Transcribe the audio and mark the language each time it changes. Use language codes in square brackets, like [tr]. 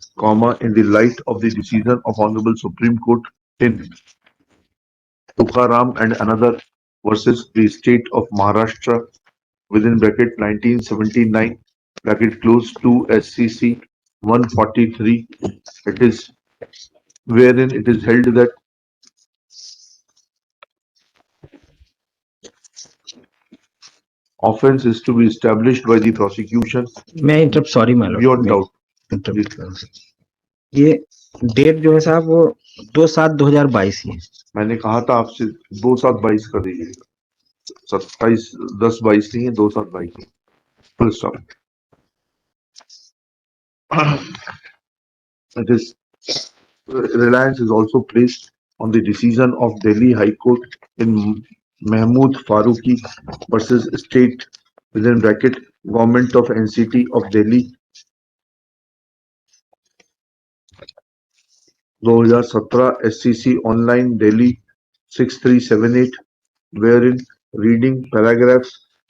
[en] comma, in the light of the decision of Honorable Supreme Court in Tukaram and another versus the state of Maharashtra within bracket 1979 bracket close to SCC 143. It is wherein it is held that offense is to be established by the prosecution [hi] मैं interrupt [en] Sorry my lord beyond doubt. [hi] Interrupt कर सकता हूं। ये date जो है साहब वो 2/7/2022 ही है। मैंने कहा था आपसे 2/7/22 कर दीजिएगा, 27/10/22 नहीं है, 2/7/22 full stop. [en] It is reliance is also placed on the decision of Delhi High Court in Mahmood Faruqi versus State within bracket Government of NCT of Delhi 2017 SCC Online Delhi 6378 wherein reading paragraphs